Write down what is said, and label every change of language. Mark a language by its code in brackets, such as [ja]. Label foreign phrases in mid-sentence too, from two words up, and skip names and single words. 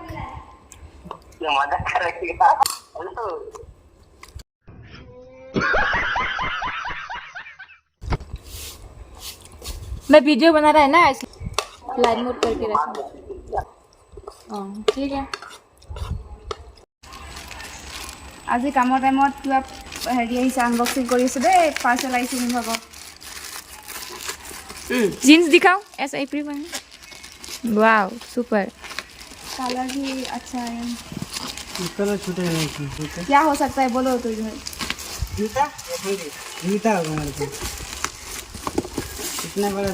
[hi] मजाक कर रही है। मैं वीडियो बना रहा है ना, इसलिए [en] light mode [hi] करके रखा। ठीक है। [as] আজি কামৰ টাইমত কিবা হেৰি আহিছে, আনবক্সিং কৰি আছো দেই। পাৰ্চেল আহিছে মোৰ ভাগৰ। [hi] जीन्स दिखाओ ऐसा ही प्री बना। [en] wow super. [hi] कलर भी अच्छा है। कलर छूटे नहीं थी। क्या हो सकता है बोलो तो इधर। जूता जूता होगा हमारे पास। कितना बड़ा